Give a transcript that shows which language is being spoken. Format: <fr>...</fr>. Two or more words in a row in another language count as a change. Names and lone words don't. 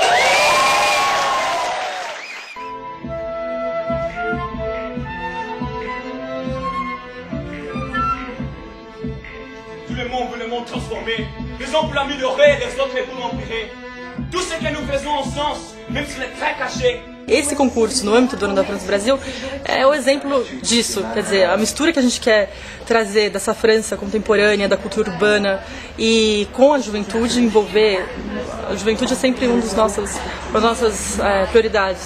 <fr>Tout le monde veut le monde transformer. Les uns pour l'améliorer, les autres pour l'empirer. Tout ce que nous faisons en sens, même si c'est très caché.</fr> <pt>Esse concurso no âmbito do Ano da França Brasil é o exemplo disso, quer dizer, a mistura que a gente quer trazer dessa França contemporânea, da cultura urbana e com a juventude, envolver, a juventude é sempre uma das nossas prioridades.</pt>